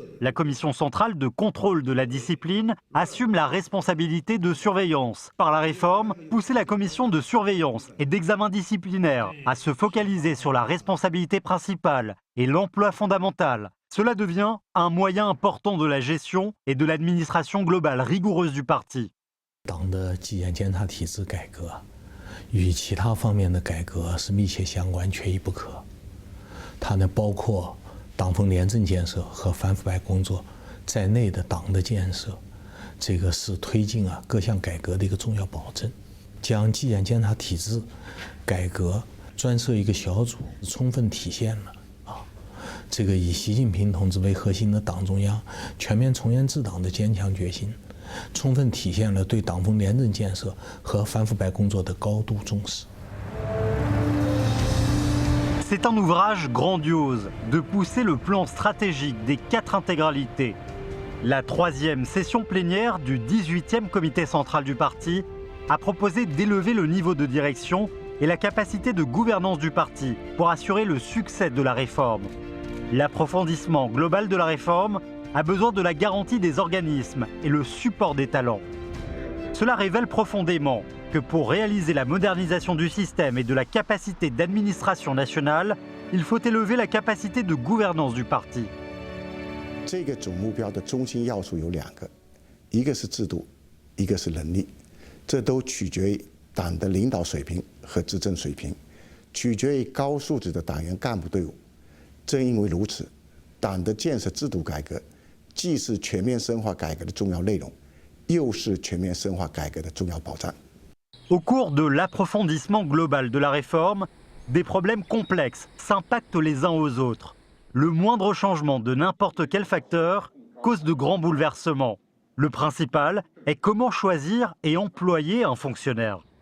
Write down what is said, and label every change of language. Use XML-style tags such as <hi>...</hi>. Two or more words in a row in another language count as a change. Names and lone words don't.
<fr>La commission centrale de contrôle de la discipline assume la responsabilité de surveillance. Par la réforme, pousser la commission de surveillance et d'examen disciplinaire à se focaliser sur la responsabilité principale et l'emploi fondamental. Cela devient un moyen important de la gestion et de l'administration globale rigoureuse du parti.</fr> <zh>党的纪检监察体制改革与其他方面的改革是密切相关、缺一不可。它呢包括党风廉政建设和反腐败工作在内的党的建设，这个是推进各项改革的一个重要保证。将纪检监察体制改革专设一个小组，充分体现了这个以习近平同志为核心的党中央全面从严治党的坚强决心。充分体现了对党风廉政建设和反腐败工作的高度重视。</zh> <fr>C'est un ouvrage grandiose de pousser le plan stratégique des 4 intégralités. La 3e session plénière du 18e comité central du parti a proposé d'élever le niveau de direction et la capacité de gouvernance du parti pour assurer le succès de la réforme. L'approfondissement global de la réforme a besoin de la garantie des organismes et le support des talents. Cela révèle profondément que pour réaliser la modernisation du système et de la capacité d'administration nationale, il faut élever la capacité de gouvernance du parti.</fr> <zh>这个总目标的中心要素有2个，一个是制度，一个是能力，这都取决于党的领导水平和执政水平，取决于高素质的党员干部队伍。正因为如此，党的建设制度改革。既是全面深化改革的重要内容，又是全面深化改革的重要保障。</zh> <fr>Au cours de l'approfondissement global de la réforme, des problèmes complexes s'impactent les uns aux autres. Le moindre changement de n'importe quel facteur cause de grands bouleversements. Le principal est comment choisir et employer un fonctionnaire.</fr>